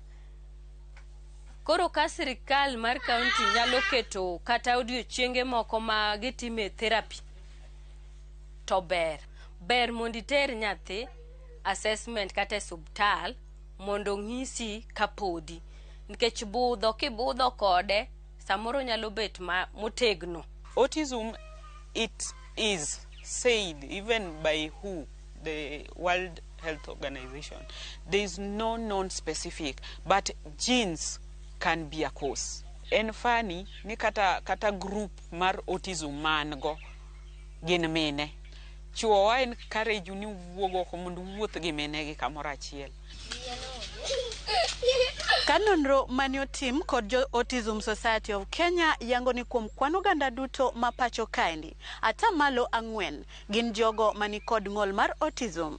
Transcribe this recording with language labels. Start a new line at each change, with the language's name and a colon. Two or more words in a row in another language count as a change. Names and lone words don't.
Luo (Kenya and Tanzania): Koro ka sirikal mar county nyalo keto kata odiochienge moko ma gitime therapy to ber mondo iter nyathi assessment kata subtal mondo ng'isi kapodi, nikech budho kibudho kode samoro nyalo bet motegno.
English: Autism, it is said even by WHO, the World Health Organization, there is no non-specific, but genes can be a cause.
Luo (Kenya and Tanzania): En funny ni kata group mar autism mango gin mine. Chuo wa encourage ni wuogo ko mondo wuoth gi mine gi kamoro achiel. Kanonro mane otim kod jo Autism Society of Kenya yango ni kuom kwan oganda duto ma pacho kaendi, atamalo 4 gin jogo mani kod ng'ol mar autism.